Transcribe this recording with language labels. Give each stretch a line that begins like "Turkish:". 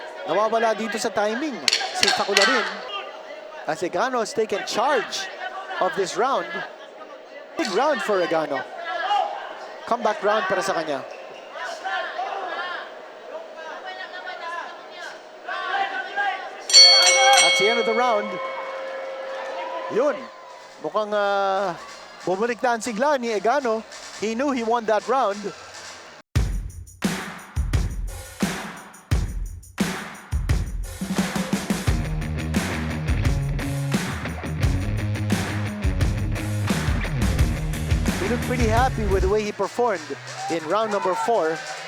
Filipino: Nawawala dito sa timing si Facularin
English: as Egano has taken charge of this round. Big round for Egano. Comeback round
Filipino: para sa kanya.
English: That's the end of the round.
Filipino: Yun. Mukhang bumalik na ang sigla ni Egano.
English: He knew he won that round. He looked pretty happy with the way he performed in round number 4.